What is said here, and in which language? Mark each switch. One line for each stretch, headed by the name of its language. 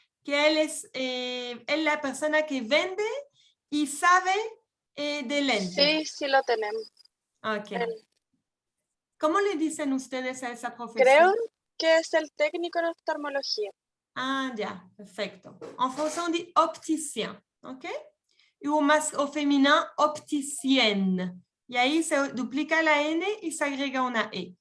Spanish: Que él es la persona que vende y sabe de lentes. Sí, sí lo tenemos. Ok. El- ¿Cómo le dicen ustedes a esa profesión? creo que es el técnico en oftalmología. Ah, ya, perfecto.
French: En français, on dit opticien, ¿ok? Y au féminin, opticienne.
Spanish: Y ahí se duplica la N y se agrega una E.